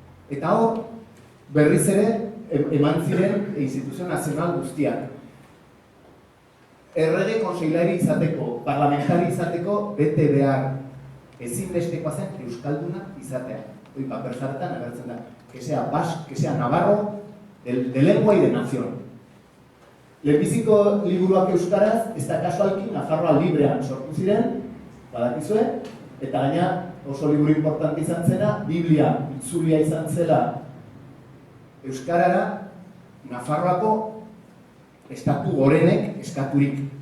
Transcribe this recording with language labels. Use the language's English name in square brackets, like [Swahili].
[Basque] Eta hor, berriz ere, eman ziren instituzio nazional guztiak. Errege konseilari izateko, parlamentari izateko, bete behar ezinbestekoa zen euskalduna izatea. Hoi paper zartan agertzen da. [Spanish] Que sea basco, que sea navarro, de lengua y de nación. [Basque] Lehenbiziko liburuak euskaraz, ez da kasualki Nafarroa librean sortu ziren, badakizue, eta gaina oso liburu importante izan zena, Biblia itzulia izan zela euskarara, Nafarroako estatu gorenek eskaturik.